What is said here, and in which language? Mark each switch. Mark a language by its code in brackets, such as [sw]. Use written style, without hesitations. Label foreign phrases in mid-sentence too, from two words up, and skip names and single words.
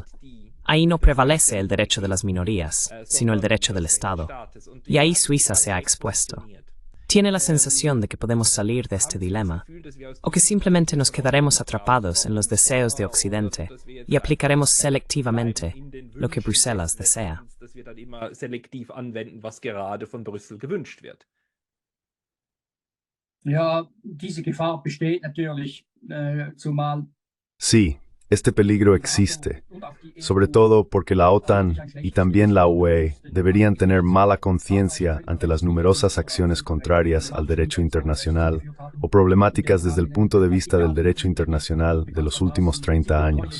[es] Ahí no prevalece el derecho de las minorías, sino el derecho del Estado. Y ahí Suiza se ha expuesto. Tiene la sensación de que podemos salir de este dilema, o que simplemente nos quedaremos atrapados en los deseos de Occidente y aplicaremos selectivamente lo que Bruselas desea. [de] dass wir dann immer selektiv anwenden, was gerade von Brüssel gewünscht wird. Ja, diese Gefahr besteht natürlich, zumal [es] Sí, este peligro existe, sobre todo porque la OTAN y también la UE deberían tener mala conciencia ante las numerosas acciones contrarias al derecho internacional o problemáticas desde el punto de vista del derecho internacional de los últimos 30 años.